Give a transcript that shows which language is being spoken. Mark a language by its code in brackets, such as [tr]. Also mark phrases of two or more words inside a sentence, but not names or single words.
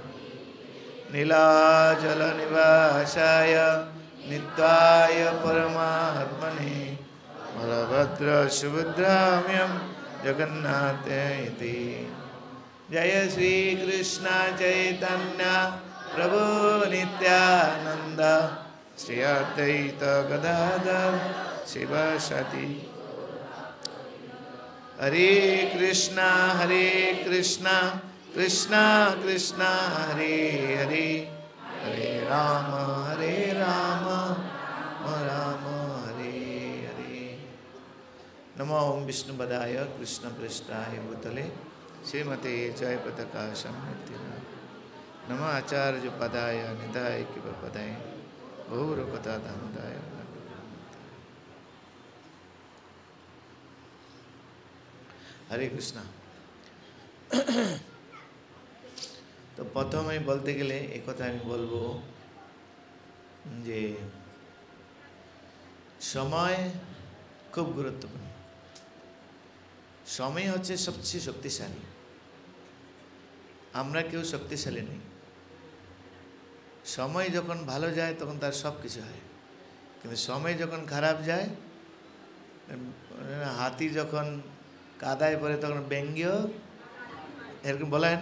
[sa] नीलाचलनिवासाय नित्याय परमात्मने बलभद्र सुभद्राम्यं जगन्नाथ इति। जय श्री कृष्ण चैतन्य प्रभु नित्यानंद श्री अद्वैत गदाधर शिवसति। हरे कृष्णा कृष्णा कृष्णा हरे हरे हरे राम राम राम हरे हरे। नमो ओं विष्णुपदाय कृष्णपृष्ठाय भूतले श्रीमते जयपताका संनिधिनाय नमः। आचार्य पदाय निधाय कृपपदाय गौरकथा दामोदाय। हरे कृष्णा। [bn] তো প্রথমে বলতে গেলে এক কথা আমি বলব যে সময় খুব গুরুত্বপূর্ণ। समय হচ্ছে সবচেয়ে শক্তিশালী। আমরা কেউ শক্তিশালী নই। সময় যখন ভালো যায় তখন তার সব কিছু হয়, কিন্তু সময় যখন খারাপ যায়, হাতি যখন কাদায় পড়ে তখন ব্যঙ্গ্য এরকম বলা হয় না?